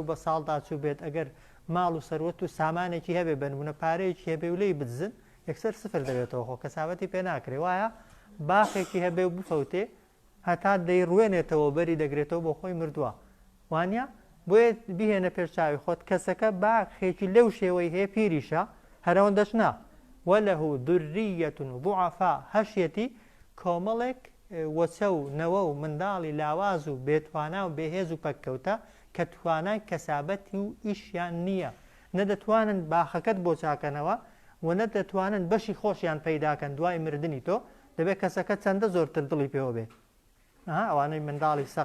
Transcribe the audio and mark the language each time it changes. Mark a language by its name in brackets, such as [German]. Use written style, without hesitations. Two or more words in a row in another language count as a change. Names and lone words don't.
[Central Kurdish] بە ساڵدا چوو بێت ئەگەر ماڵ و سەروەت و سامانێکی هەبێ بنمونە پارەیەکی هەبێ و لێی بدزن یەکسەر سفر دەبێتەوە خۆ کەسابەتی پێ ناکرێ وایە باخێکی هەبێ و بفەوتێ هەتا دەیڕوێنێتەوە بەری دەگرێتەوە بۆ خۆی مردووە وانە بۆیە بهێنە پێشچاوی خۆت کەسەکە باخێکی لەو شێوەی هەیە پیریشە هەرەوەندەش نا [Arabic] وله ذرية ضعفاء [Central Kurdish] هەشیەتی کۆمەڵێک وەچە و نەوە و منداڵی لاواز و بێتوانە و بێهێز و پەککەوتە کە توانای کەسابەتی و ئیشیان نییە نەدەتوانن باخەکەت بۆ چاکەنەوە و نەدەتوانن بەشی خۆشیان پەیداکەن دوای مردنی تۆ دەبێت کەسەکە چەندە زۆرتر دڵی پێوە بێ ئەوانەی منداڵی سەقەت